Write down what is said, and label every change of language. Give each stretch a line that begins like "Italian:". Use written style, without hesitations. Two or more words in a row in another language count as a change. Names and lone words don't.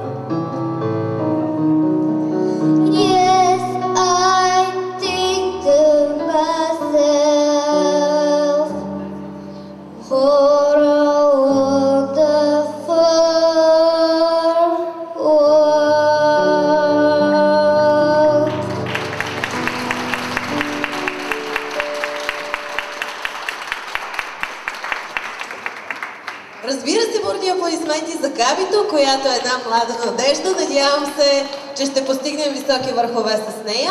English: Yes, I think to myself, what a wonderful world.
Bulgarian: Разбира се, бурни аплодисменти за Габито, която е една млада надежда. Надявам се, че ще постигнем високи върхове с нея.